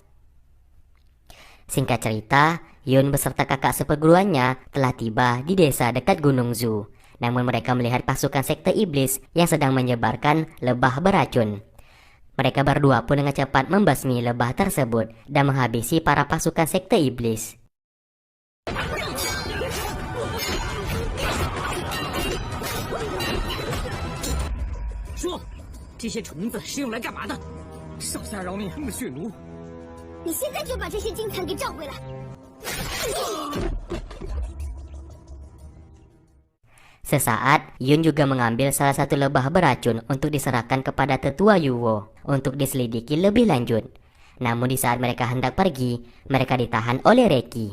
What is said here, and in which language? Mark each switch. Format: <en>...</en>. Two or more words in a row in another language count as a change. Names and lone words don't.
<id>Singkat cerita, Yun beserta kakak seperguruannya telah tiba di desa dekat Gunung Zu. Namun mereka melihat pasukan sekte iblis yang sedang menyebarkan lebah beracun. Mereka berdua pun dengan cepat membasmi lebah tersebut dan menghabisi para pasukan sekte iblis.</id> <zh>说，这些虫子是用来干嘛的？手下饶命的血奴。你现在就把这些金蚕给找回来！</zh> <id>Sesaat, Yun juga mengambil salah satu lebah beracun untuk diserahkan kepada Tetua Yuwo untuk diselidiki lebih lanjut. Namun di saat mereka hendak pergi, mereka ditahan oleh Reki.</id>